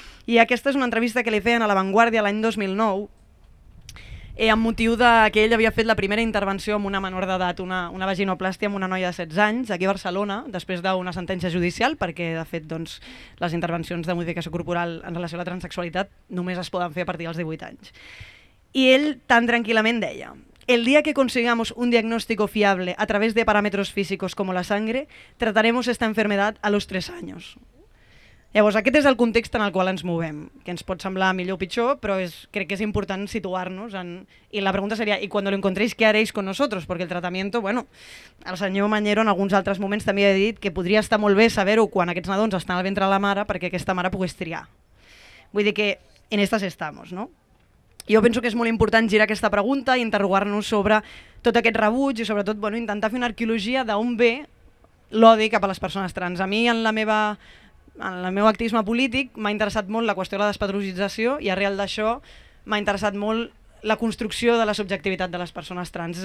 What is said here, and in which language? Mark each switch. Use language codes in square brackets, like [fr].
[ca] I aquesta és una entrevista que li feien a La Vanguardia l'any 2009, amb motiu que ell havia fet la primera intervenció amb una menor d'edat, una vaginoplàstia amb una noia de 16 anys, aquí a Barcelona, després d'una sentència judicial, perquè, de fet, doncs, les intervencions de modificació corporal en relació a la transsexualitat només es poden fer a partir dels 18 anys. I ell tan tranquil·lament deia: [es] el día que consigamos un diagnóstico fiable a través de parámetros físicos como la sangre, trataremos esta enfermedad a los 3 años. [ca] Llavors, aquest és el context en el qual ens movem, que ens pot semblar millor o pitjor, però crec que és important situar-nos en... I la pregunta seria, [es] ¿y cuando lo encontréis, qué haréis con nosotros? Porque el tratamiento, [ca] bueno, el senyor Mañero en alguns altres moments també ha dit que podria estar molt bé saber-ho quan aquests nadons estan al ventre de la mare perquè aquesta mare pogués triar. Vull dir que [es] en estas estamos, [ca] no? Jo penso que és molt important girar aquesta pregunta i interrogar-nos sobre tot aquest rebuig i, sobretot, bueno, intentar fer una arqueologia d'on ve l'odi cap a les persones trans. A mi, en el meu activisme polític, m'ha interessat molt la qüestió de la despatologització i, arrel d'això, m'ha interessat molt la construcció de la subjectivitat de les persones trans.